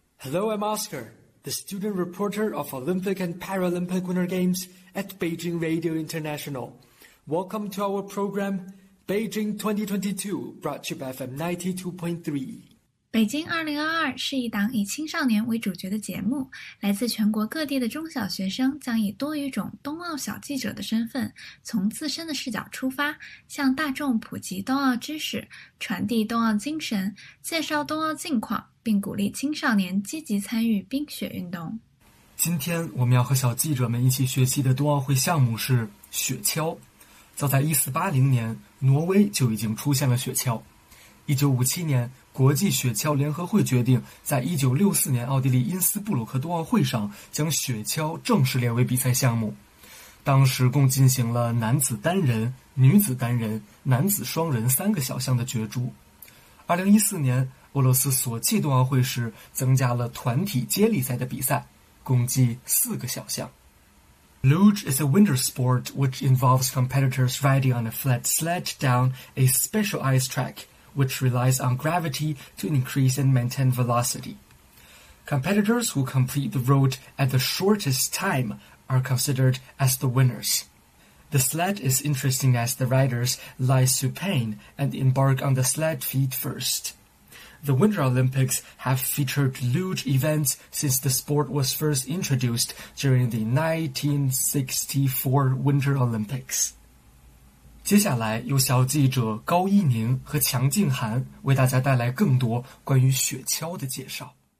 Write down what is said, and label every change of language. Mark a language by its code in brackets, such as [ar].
[en] Hello， I'm Oscar, the student reporter of Olympic and Paralympic Winter Games at Beijing Radio International. Welcome to our program,Beijing 2022, brought to you by FM92.3. [zh] 北京2022是一档以青少年为主角的节目，来自全国各地的中小学生将以多语种冬奥小记者的身份，从自身的视角出发，向大众普及冬奥知识，传递冬奥精神，介绍冬奥近况，并鼓励青少年积极参与冰雪运动。今天我们要和小记者们一起学习的冬奥会项目是雪橇。早在1480年，挪威就已经出现了雪橇。 1957年，国际雪橇联合会决定在1964年奥地利因斯布鲁克冬奥会上将雪橇正式列为比赛项目。当时共进行了男子单人、女子单人、男子双人三个小项的角逐。 2014年，俄罗斯索契冬奥会时增加了团体接力赛的比赛，共计四个小项。 [en] Luge is a winter sport which involves competitors riding on a flat sled down a special ice track, which relies on gravity to increase and maintain velocity. Competitors who complete the road at the shortest time are considered as the winners. The sled is interesting as the riders lie supine and embark on the sled feet first. The Winter Olympics have featured luge events since the sport was first introduced during the 1964 Winter Olympics. [zh] 接下来由小记者高一宁和强静涵为大家带来更多关于雪橇的介绍。